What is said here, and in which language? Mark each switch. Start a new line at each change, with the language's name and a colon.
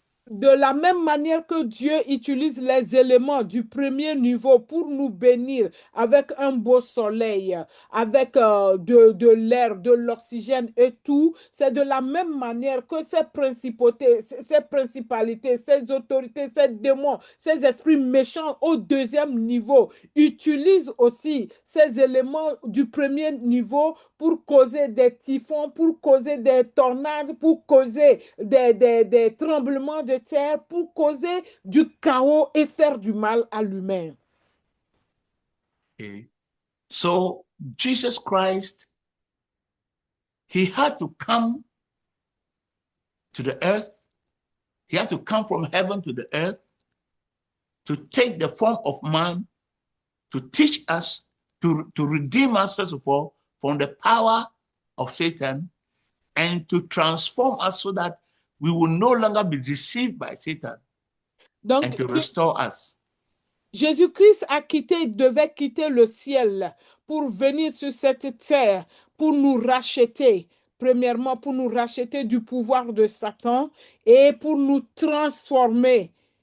French: De la même manière que Dieu utilise les éléments du premier niveau pour nous bénir avec un beau soleil, avec de l'air, de l'oxygène et tout, c'est de la même manière que ces principautés, ces principalités, ces autorités, ces démons, ces esprits méchants au deuxième niveau utilisent aussi ces éléments du premier niveau pour causer des typhons, pour causer des tornades, pour causer des tremblements de terre, pour causer du chaos et faire du mal à l'humain.
English: Okay. So Jesus Christ, he had to come to the earth. He had to come from heaven to the earth to take the form of man, to teach us, to redeem us, first of all, from the power of Satan, and to transform us so that we will no longer be deceived by Satan,
French: Donc,
English: and to restore us.
French: Jésus-Christ devait quitter le ciel pour venir sur cette terre, pour nous racheter. Premièrement, pour nous racheter du pouvoir de Satan et pour nous transformer.